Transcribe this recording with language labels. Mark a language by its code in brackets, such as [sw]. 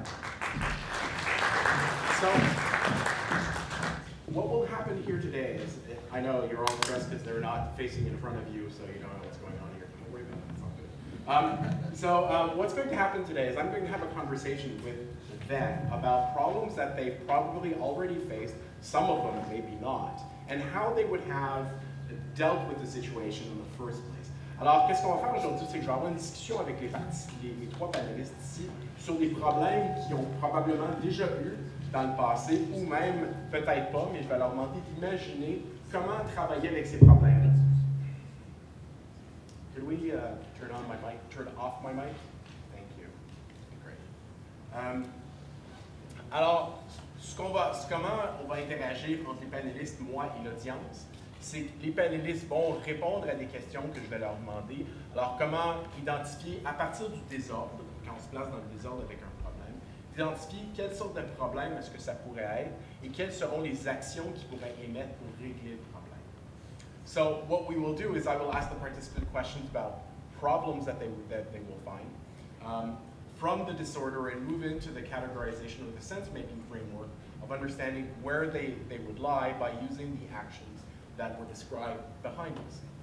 [en] So, what will happen here today is, I know you're all stressed because they're not facing in front of you, so you don't know what's going on here. Don't worry about it, it's all good. What's going to happen today is I'm going to have a conversation with them about problems that they've probably already faced, some of them maybe not, and how they would have dealt with the situation in the first place. [fr] Alors, qu'est-ce qu'on va faire aujourd'hui, c'est que je vais avoir une discussion avec les trois panélistes ici sur des problèmes qu'ils ont probablement déjà eu dans le passé, ou même peut-être pas, mais je vais leur demander d'imaginer comment travailler avec ces problèmes-là. [en] Could we turn off my mic? Thank you. Great. [fr] Alors, comment on va interagir entre les panélistes, moi et l'audience. c'est que les panélistes vont répondre à des questions que je vais leur demander. Alors, comment identifier, à partir du désordre, quand on se place dans le désordre avec un problème, identifier quelle sorte de problème est-ce que ça pourrait être et quelles seront les actions qu'ils pourraient émettre pour régler le problème. [en] So what we will do is I will ask the participant questions about problems that they will find from the disorder and move into the categorization of the sense-making framework of understanding where they would lie by using the actions that were described behind us.